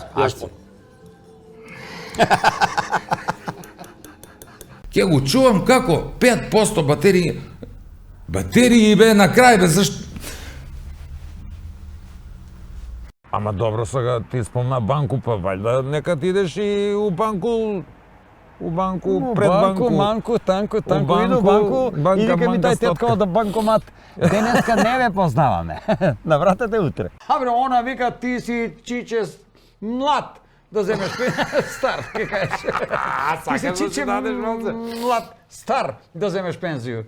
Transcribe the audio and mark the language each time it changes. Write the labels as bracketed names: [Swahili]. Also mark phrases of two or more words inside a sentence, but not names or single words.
[Macedonian] Ќе го чувам како 5% батерии. Батерии бе на крај бе, зашто? Ама добро сега ти спомна банку, па вајда нека ти идеш и у банку, пред банку. Манку, танку, У банку, иду банку, банка, иди ка ми манка, дај стопка. тетка од банкомат. Денеска не ве познаваме. Навратете утре. Абре, она вика ти си чиче млад да земеш стар, ке кажеш. Ти си чиче млад, стар да земеш пензију.